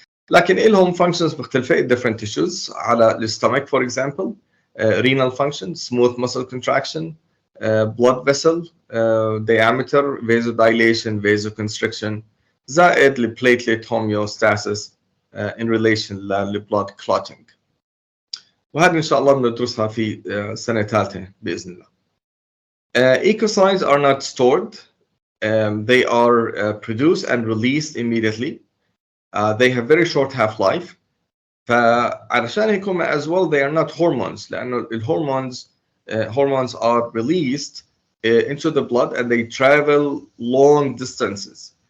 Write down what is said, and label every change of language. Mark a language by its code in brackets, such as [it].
[ar] لكن لهم [en] functions [ar] مختلفة [en] in different tissues. على الstomach for example renal function, smooth muscle contraction, blood vessel diameter, vasodilation, vasoconstriction، [ar] زائد البليتلت [en] homeostasis in relation للبلود clotting. [ar] وهذه إن شاء الله بندرسها في سنة ثالثة بإذن الله. [en] Eicosanoids are not stored. They are produced and released immediately. They have very short half-life. [ar] فعلشان هيك [en] as well they are not hormones، [ar] لأنه [en] hormones are released into the blood and they travel long distances.